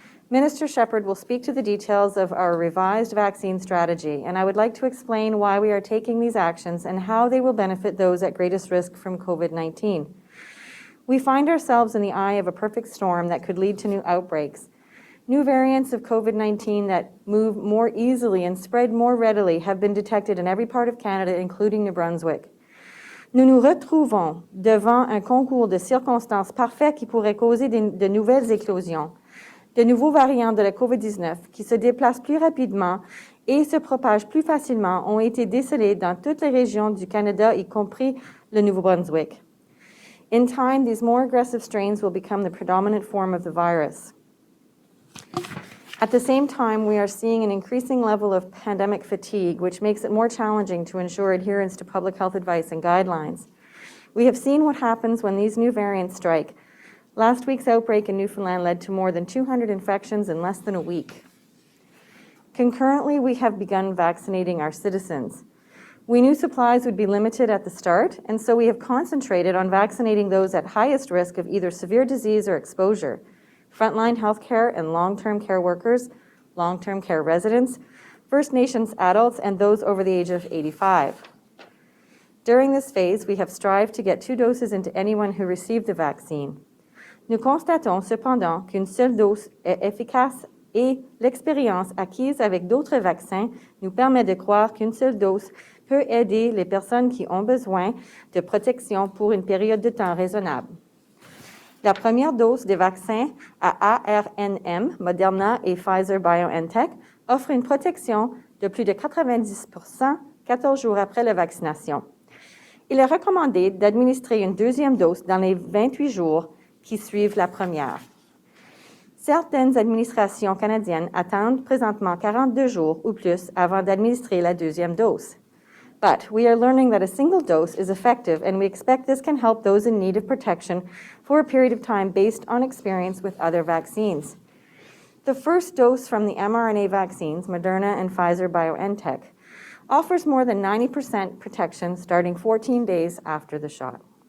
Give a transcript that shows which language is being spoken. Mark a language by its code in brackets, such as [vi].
[en] Minister Shepherd will speak to the details of our revised vaccine strategy, and I would like to explain why we are taking these actions and how they will benefit those at greatest risk from COVID-19. We find ourselves in the eye of a perfect storm that could lead to new outbreaks. New variants of COVID-19 that move more easily and spread more readily have been detected in every part of Canada, including New Brunswick. [fr] Nous nous retrouvons devant un concours de circonstances parfait qui pourrait causer de nouvelles éclosions. De nouveaux variants de la COVID-19 qui se déplacent plus rapidement et se propagent plus facilement ont été décelés dans toutes les régions du Canada, y compris le Nouveau-Brunswick. [en] In time, these more aggressive strains will become the predominant form of the virus. At the same time, we are seeing an increasing level of pandemic fatigue, which makes it more challenging to ensure adherence to public health advice and guidelines. We have seen what happens when these new variants strike. Last week's outbreak in Newfoundland led to more than 200 infections in less than a week. Concurrently, we have begun vaccinating our citizens. We knew supplies would be limited at the start, and so we have concentrated on vaccinating those at highest risk of either severe disease or exposure: frontline healthcare and long-term care workers, long-term care residents, First Nations adults, and those over the age of 85. During this phase, we have strived to get 2 doses into anyone who received the vaccine. [fr] Nous constatons cependant qu'une seule dose est efficace et l'expérience acquise avec d'autres vaccins nous permet de croire qu'une seule dose peut aider les personnes qui ont besoin de protection pour une période de temps raisonnable. La première dose des vaccins à ARNM, Moderna et Pfizer-BioNTech, offre une protection de plus de 90% 14 jours après la vaccination. Il est recommandé d'administrer une deuxième dose dans les 28 jours qui suivent la première. Certaines administrations canadiennes attendent présentement 42 jours ou plus avant d'administrer la deuxième dose. [en] But we are learning that a single dose is effective, and we expect this can help those in need of protection for a period of time based on experience with other vaccines. The first dose from the mRNA vaccines, Moderna and Pfizer-BioNTech, offers more than 90% protection starting 14 days after the shot.